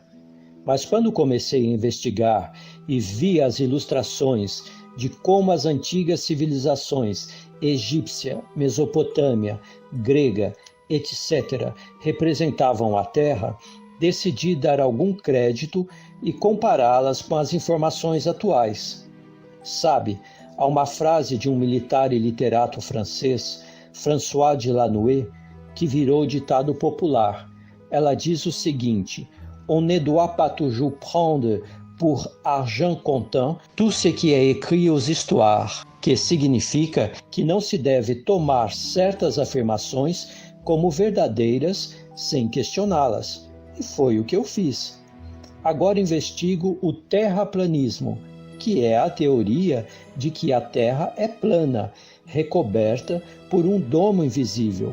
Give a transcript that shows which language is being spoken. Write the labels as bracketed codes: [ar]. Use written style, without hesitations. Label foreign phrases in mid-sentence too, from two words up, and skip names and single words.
[pt] Mas quando comecei a investigar e vi as ilustrações de como as antigas civilizações egípcia, Mesopotâmia, grega, etc., representavam a Terra, decidi dar algum crédito e compará-las com as informações atuais. Sabe, há uma frase de um militar e literato francês, François Delanoë, que virou ditado popular. Ela diz o seguinte: [fr] On ne doit pas toujours prendre pour argent comptant tout ce qui est écrit aux histoires, [pt] que significa que não se deve tomar certas afirmações como verdadeiras sem questioná-las. E foi o que eu fiz. Agora investigo o terraplanismo, que é a teoria de que a Terra é plana, recoberta por um domo invisível.